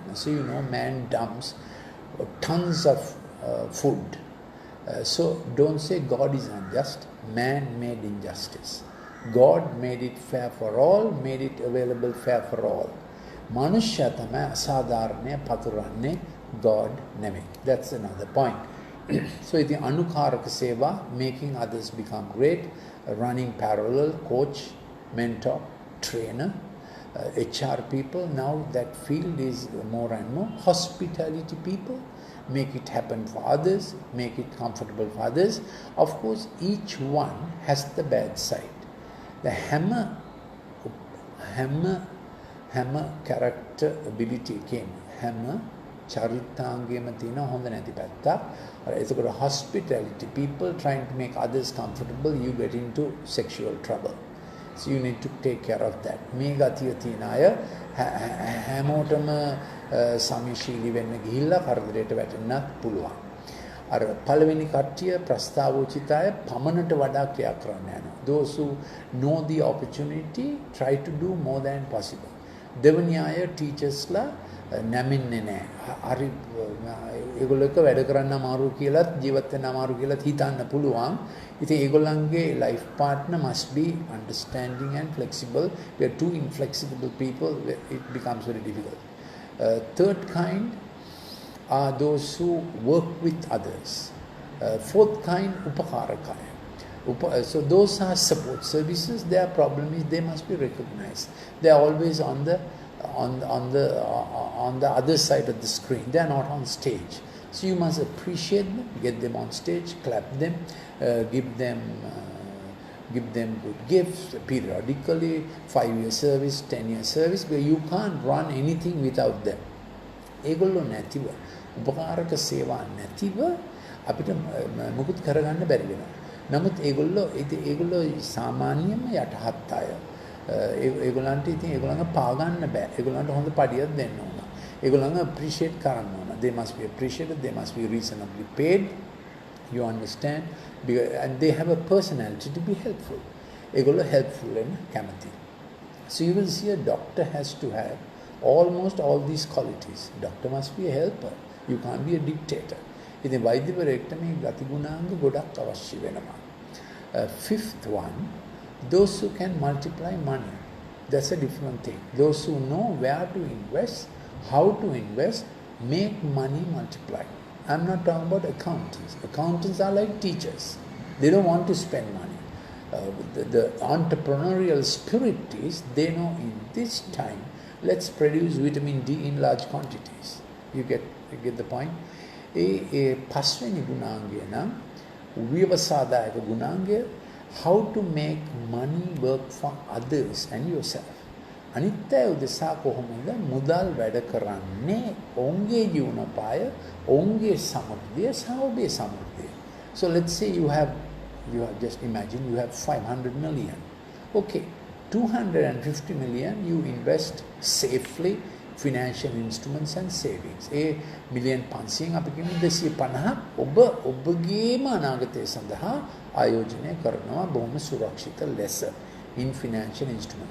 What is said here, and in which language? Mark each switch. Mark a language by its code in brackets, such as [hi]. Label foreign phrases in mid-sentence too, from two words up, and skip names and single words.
[en] So you know man dumps tons of food. So don't say God is unjust. Man made injustice. God made it fair for all, made it available fair for all. [si] මනුෂ්‍ය තමයි අසාධාරණය පතුරන්නේ God නෙමෙයි. [en] That's another point. So the [si] අනුකාරක සේවා, [en] making others become great, running parallel, coach, mentor, trainer, HR people. Now that field is more and more. Hospitality people, make it happen for others, make it comfortable for others. Of course, each one has the bad side. The hammer character ability came. [si] Hammer චරිතාංගයේම තියෙන හොඳ නැති පැත්තක්. [en] එතකොට hospitality people trying to make others comfortable, you get into sexual trouble. So you need to take care of that. [si] මේ ගතිය තියෙන අය හැමෝටම සමීශීලී වෙන්න ගිහිල්ලා කරදරයට වැටෙන්නත් පුළුවන්. අර පළවෙනි කට්ටිය ප්‍රස්තාවෝචිත අය පමණට වඩා ක්‍රියා කරන්න යනවා. [en] Those who know the opportunity try to do more than possible. [si] දෙවනි අය ටීචර්ස්ලා නැමෙන්නේ නැහැ. හරි ඒගොල්ලෝ එක්ක වැඩ කරන්න අමාරු කියලාත් ජීවත් වෙන්න අමාරු කියලාත් හිතන්න පුළුවන්. ඉතින් ඒගොල්ලන්ගේ [en] life partner must be understanding and flexible. We are two inflexible people, it becomes very difficult. Third kind are those who work with others. Fourth kind, upakaraka. So those are support services. Their problem is they must be recognized. They are always on the other side of the screen. They are not on stage. So you must appreciate them, get them on stage, clap them, give them good gifts periodically, 5-year service, 10-year service. But you can't run anything without them. [si] ඒගොල්ලෝ නැතිව උපකාරක සේවා නැතිව අපිට මුකුත් කරගන්න බැරි වෙනවා. නමුත් ඒගොල්ලෝ සාමාන්‍යම යටහත් අය. ඒගොල්ලන්ට ඉතින් ඒගොල්ලන්ව පාගන්න බෑ. ඒගොල්ලන්ට හොඳ පඩියක් දෙන්න ඕන. ඒගොල්ලන්ව appreciate කරන්න ඕන. [en] They must be appreciated, they must be reasonably paid. You understand? And they have a personality to be helpful. [si] ඒගොල්ලෝ [en] helpful and [si] කැමති. [en] So you will see a doctor has to have almost all these qualities. Doctor must be a helper. You can't be a dictator. [si] ඉතින් වෛද්‍යවරයෙක්ට මේ ගතිගුණාංග ගොඩක් අවශ්‍ය වෙනවා. [en] Fifth one, those who can multiply money. That's a different thing. Those who know where to invest, how to invest, make money multiply. I'm not talking about accountants. Accountants are like teachers. They don't want to spend money. The entrepreneurial spirit is, they know in this time, let's produce vitamin D in large quantities. You get the point? [si] පස්වෙනි ගුණාංගය නම් ව්‍යවසාදායක ගුණාංගය, [en] how to make money work for others and yourself. [si] අනිත් අය උදෙසා කොහොමද මුදල් වැඩ කරන්නේ ඔවුන්ගේ ජීවනෝපාය, ඔවුන්ගේ සමෘද්ධිය සහ ඔබේ සමෘද්ධිය. [en] So let's say you have just imagine you have 500 million. Okay, 250 million you invest safely, financial instruments and savings. [si] million 500 අපි කියමු 250 ඔබගේම අනාගතය සඳහා ආයෝජනය කරනවා බොහොම සුරක්ෂිත ලෙස [en] in financial instrument.